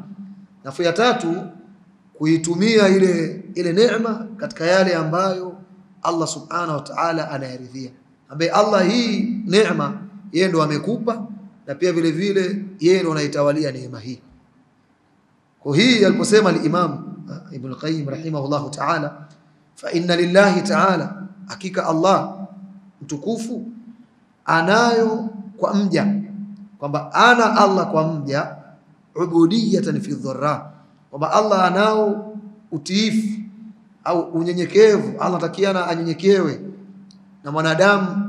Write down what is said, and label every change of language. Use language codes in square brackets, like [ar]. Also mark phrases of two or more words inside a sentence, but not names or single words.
[sw] Na ya tatu kuitumia ile neema katika yale ambayo Allah [ar] سبحانه وتعالى [sw] anayaridhia, ambaye Allah hii neema yeye ndo amekupa, na pia vile vile yeye ndo anaitawalia neema hii. Kwa hii aliposema al-Imam Ibn Qayyim [ar] رحمه الله تعالى, فإن لله تعالى, [sw] hakika Allah mtukufu anayo kwa mja, kwamba ana Allah kwa mja [ar] عبودية في الضراء, [sw] kwamba Allah anao utiifu au unyenyekevu. Allah anatakiana anyenyekewe na mwanadamu.